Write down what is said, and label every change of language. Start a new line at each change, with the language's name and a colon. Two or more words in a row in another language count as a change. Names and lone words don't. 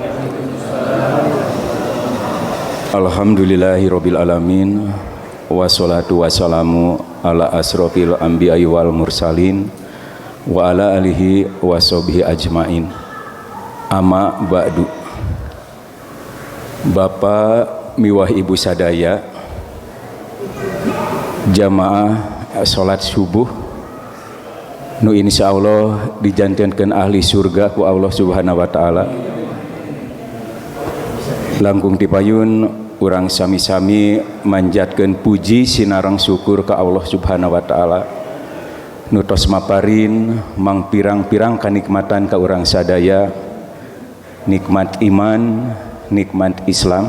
Arabic: الحمد لله رب العالمين. والصلاة والسلام على أشرف الأنبياء والمرسلين وعلى آله وصحبه أجمعين. أما بعد.
Sundanese: Bapak miwah ibu sadaya, jamaah salat subuh nu insyaallah dijantankeun ahli surga ku Allah
Arabic: سبحانه وتعالى.
Sundanese: Langkung dipayun urang sami-sami manjatkeun puji sinareng syukur ka Allah
Arabic: سبحانه وتعالى
Sundanese: nu tos maparin mang pirang-pirang kanikmatan ka urang sadaya, nikmat iman, nikmat Islam.